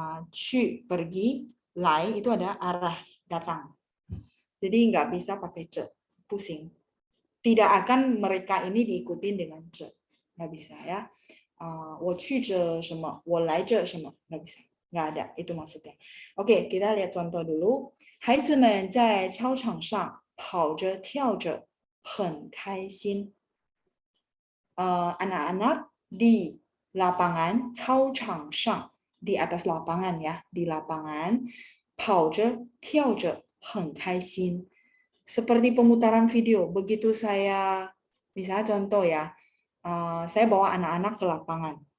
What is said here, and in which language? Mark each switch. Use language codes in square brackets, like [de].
[id] 去 pergi, 来 itu ada arah datang. Jadi nggak bisa pakai 着, pusing. Tidak akan mereka ini diikuti dengan 着, nggak bisa ya. [zh] 我去着什么, 我来着什么, [id] nggak bisa, nggak ada, itu maksudnya. Oke, kita lihat contoh dulu. [zh] 孩子们在操场上跑着跳着，很开心。 [id] anak-anak di lapangan [zh] 操场上 [id] di atas lapangan ya, di lapangan [zh] 跑着跳着很开心. [id] Seperti pemutaran video, begitu saya misalnya contoh ya, saya bawa anak-anak ke lapangan.